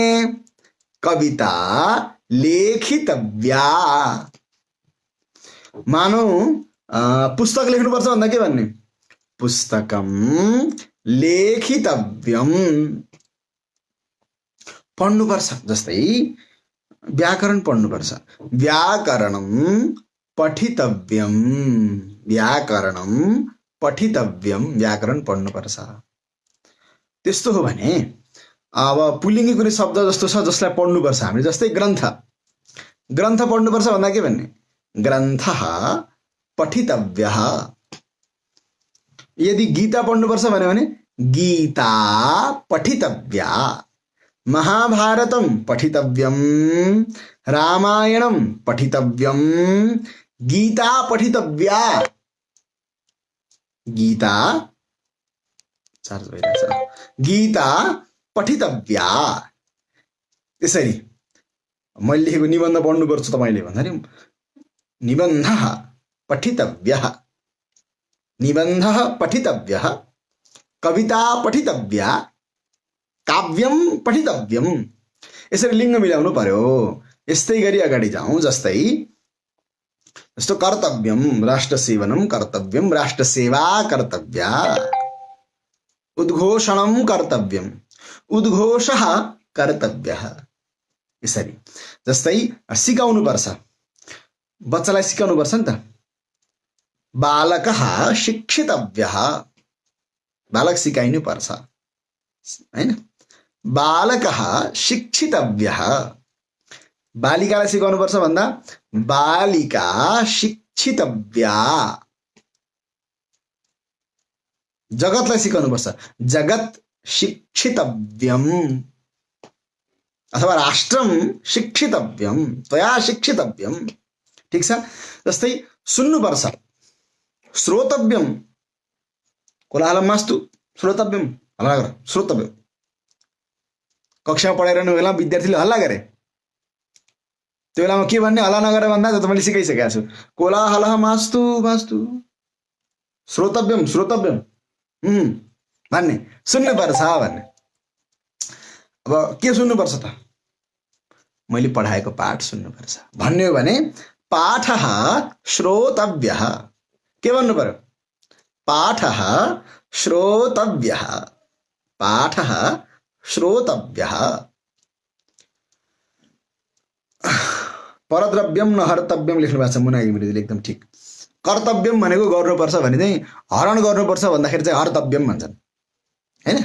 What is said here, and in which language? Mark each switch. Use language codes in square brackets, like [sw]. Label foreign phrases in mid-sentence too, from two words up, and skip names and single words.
[sa] कविता लेखितव्या। [ne] मानौ पुस्तक लेख्नुपर्छ भन्दा के भन्ने? [sa] पुस्तकम लेखितव्यम। [ne] पढ्नुपर्छ, जस्तै व्याकरण पढ्नुपर्छ, [sa] व्याकरणम पठितव्यम, व्याकरणम पठितव्यम, [ne] व्याकरण पढ्नुपर्छ। त्यस्तो हो भने अब पुल्लिङ्गी कुनै शब्द जस्तो छ जसलाई पढ्नुपर्छ हामीले, जस्तै ग्रन्थ, ग्रन्थ पढ्नुपर्छ भन्दा के भन्ने? [sa] ग्रन्थः पठितव्यः। [ne] यदि गीता पढ्नुपर्छ भने [sa] गीता पठितव्या। महाभारतम पठितव्यम, रामायणम पठितव्यम, गीता पठितव्या। [ne] गीता चार्ज भइरहेछ, [sa] गीता पठितव्या। [ne] यसरी मैले लेखेको निबन्ध पढ्नुपर्छ तपाईले भन्दाखेरि [sa] निबन्धः पठितव्यः, निबन्धः पठितव्यः, कविता पठितव्या, काव्यम पठितव्यम। [ne] यसरी लिङ्ग मिलाउनु पर्यो। यस्तै गरी अगाडि जाउँ। [sa] जस्तो कर्तव्यम, राष्ट्र सेवनम कर्तव्यम, राष्ट्र सेवा कर्तव्या। उद्घोषणम कर्तव्यम, उद्घोषः कर्तव्यः। [ne] यसरी जस्तै सिकाउनु पर्छ, बच्चालाई सिकाउनु पर्छ नि त। [sa] बालकः शिक्षितव्यः, [ne] बालक सिकाइनु पर्छ हैन? [sa] बालकः शिक्षितव्यः। [ne] बालिकालाई सिकाउनु पर्छ भन्दा [sa] बालिका शिक्षितव्या। [ne] जगतलाई सिकाउनु पर्छ, [sa] जगत शिक्षितव्यम। अथवा राष्ट्रम शिक्षितव्यम, त्वया शिक्षितव्यम। [ne] ठिक छ। जस्तै सुन्नुपर्छ, [sa] श्रोतव्यम, कोलाहलम मास्तु, श्रोतव्यम, [ne] हल्ला गर, श्रोतव्यम। कक्षामा पढाइरहनु बेला विद्यार्थीले हल्ला गरे, त्यो बेलामा के भन्ने? हल्ला नगरे भन्दा त मैले सिकाइसकेको छु। [sa] कोलाहलः मास्तु मास्तु, श्रोतव्यम श्रोतव्यम [ne] भन्ने, सुन्नुपर्छ भन्ने। अब के सुन्नुपर्छ त? [sa] मैले पढाएको पाठ सुन्नुपर्छ भन्ने हो भने पाठः श्रोतव्यः। [ne] के भन्नु पर्यो? [sa] पाठः श्रोतव्यः, पाठः श्रोतव्यः। परद्रव्यम न हर्तव्यम [ne] लेख्नु भएको छ मुना घिमिरेले, एकदम ठिक। कर्तव्यम भनेको गर्नुपर्छ भने चाहिँ हरण गर्नुपर्छ भन्दाखेरि चाहिँ हर्तव्यम भन्छन् हैन?